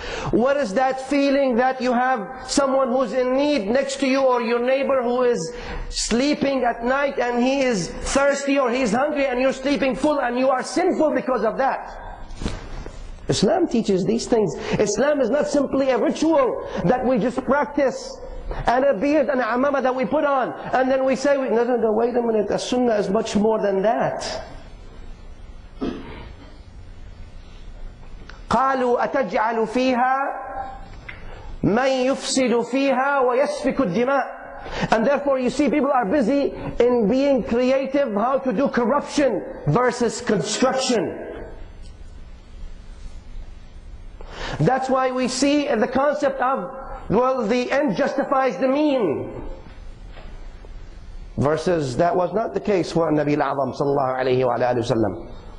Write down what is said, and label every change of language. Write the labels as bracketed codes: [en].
[en] What is that feeling that you have someone who's in need next to you, or your neighbor who is sleeping at night and he is thirsty or he is hungry and you're sleeping full and you are sinful because of that? Islam teaches these things. Islam is not simply a ritual that we just practice, and a beard and a amama that we put on, and then we say, no, wait a minute, the sunnah is much more than that. [ar] قالوا أتجعل فيها من يفسد فيها ويسفك الدماء. [en] And therefore you see people are busy in being creative, how to do corruption versus construction. That's why we see the concept of, well, the end justifies the mean, versus that was not the case for Nabi al-A'zam sallallahu alayhi wa alihi wa sallam.